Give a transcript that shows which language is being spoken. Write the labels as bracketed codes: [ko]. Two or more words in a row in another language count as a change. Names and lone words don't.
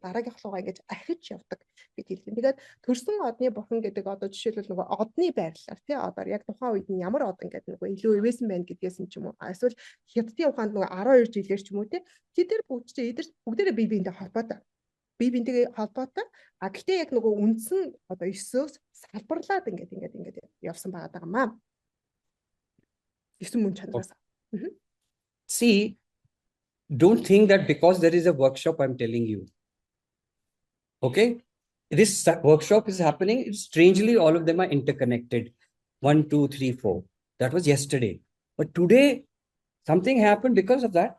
[mn] Дараагийнх руугаа ингэж ахиж явдаг гэж хэлсэн. Тэгээд төрсөн одны бурхан гэдэг одоо жишээлбэл нөгөө одны байрлалаар тий одоо яг тухайн үед нь ямар од ингээд нөгөө илүү ивэсэн байна гэдгээс нь ч юм уу. Эсвэл хятадын ухаанд нөгөө 12 жилээр ч юм уу тий тэд бүгдээрээ бие биентэй холбоотой. Бие биентэйгээ холбоотой. Гэхдээ яг нөгөө үндсэн одоо 9-өөс салбарлаад ингээд явсан байгаа юм аа. 9 мөн чанараас. [en] See, don't think that because there is a workshop, I'm telling you. Okay? This workshop is happening. Strangely, all of them are interconnected. 1, 2, 3, 4. That was yesterday. But today, something happened because of that.